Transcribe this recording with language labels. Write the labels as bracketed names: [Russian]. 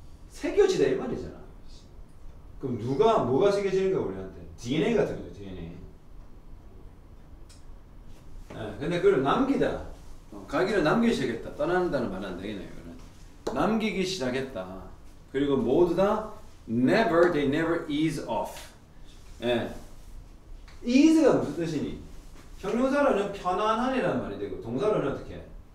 [Korean] 새겨지다 이 말이잖아. 그럼 뭐가 새겨지는가 우리한테? DNA 같은 거죠. DNA. 근데 그걸 남기다. 가기를 남기기 시작했다. 떠난다는 말은 안 되겠네요. 이거는 남기기 시작했다. 그리고 모두 다 [English] never, they never ease off. [Korean] 예. ease가 무슨 뜻이니? 형용사로는 편안한이라는 말이 되고 동사로는 어떻게?